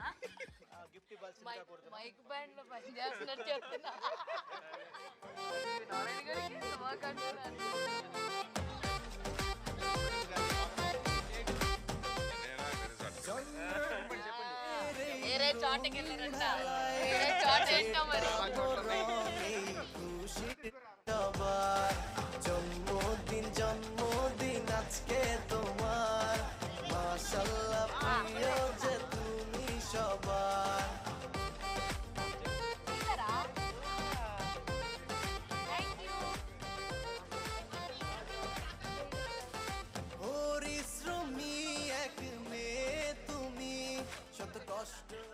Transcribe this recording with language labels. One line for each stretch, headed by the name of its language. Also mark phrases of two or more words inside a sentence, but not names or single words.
Telugu: మైక్ బ్యాండ్ లో పనిచేస్తున్నట్టు చెప్తున్నా. నారాయణ గారికి శుభాకాంక్షలు. వేరే చోటకి వెళ్ళారంట. వేరే చోట ఏంటో మరి.
Bangla: জন্মদিন জন্মদিন আজকে তোমার, মাশাআল্লাহ প্রিয় যে তুমি সবার। পরিশ্রমী এক মেয়ে তুমি, শত কষ্ট